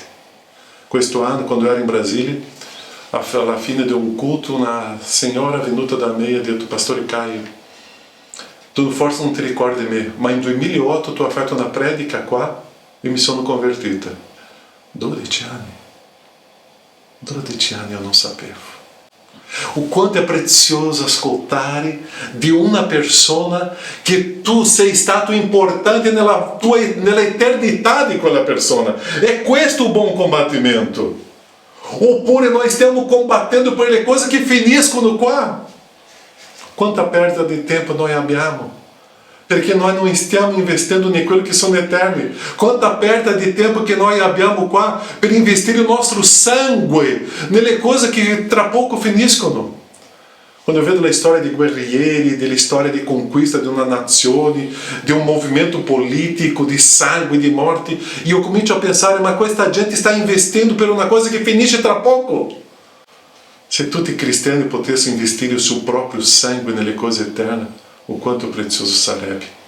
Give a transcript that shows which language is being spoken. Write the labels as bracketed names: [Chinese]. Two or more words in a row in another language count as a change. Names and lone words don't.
[Italian] Questo anno, quando ero in Brasile, alla fine di un culto, una signora venuta da me ha detto: Pastore Caio, tu forse non ti ricordi di me, ma in 2008 tu hai fatto una predica qua e mi sono convertita. 12 anni. 12 anni eu non sapevo. [Portuguese] O quanto é precioso [Italian] ascoltare di una persona che tu sei stato importante nella eternità di quella persona. É questo [Portuguese] o bom [Italian] combattimento. Oppure noi stiamo combattendo per le cose che finiscono qua. Quanta perda di tempo noi abbiamo, perché noi non stiamo investendo em quello che sono eterni. Quanta perda di tempo che noi abbiamo qua per investire il nostro sangue nelle cose che tra poco finiscono. Quando eu vedo [Portuguese] a história de [Italian] guerrieri, della storia di conquista di una nazione, di un movimento politico, di sangue, di morte, e eu comincio a pensare: ma questa gente sta investendo per una cosa che finisce tra poco. Se tutti i cristiani potessero investire il suo proprio sangue nelle cose eterne, o quanto prezioso sarebbe.